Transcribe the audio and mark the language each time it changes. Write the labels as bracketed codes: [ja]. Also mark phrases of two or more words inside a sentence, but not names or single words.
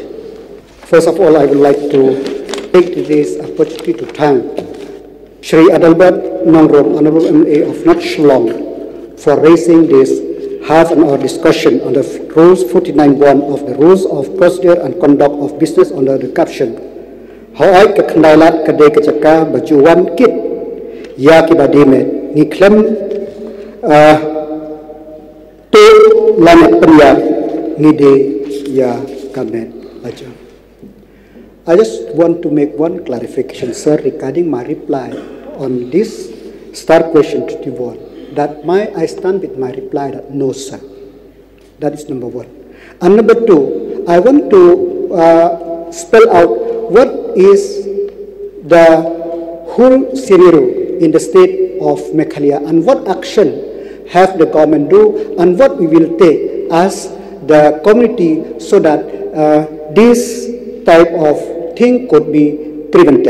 [en] First of all, I would like to take this opportunity to thank Shri Adelbert Nongrum, Honorable MA of North Shillong, for raising this half-an-hour discussion on the Rules 49(1) of the Rules of Procedure and Conduct of Business under the caption [kha] Hoai ke Kandailat kadai kecaka bajuan kit ya kibadimet ni klem to lamat penyar ngide ya kamet aja. [en] I just want to make one clarification, sir, regarding my reply on this start question 21. That I stand with my reply that no, sir. That is number one. And number two, I want to spell out what is the whole scenario in the state of Meghalaya and what action have the government do and what we will take as the community so that this type of thing could be prevented.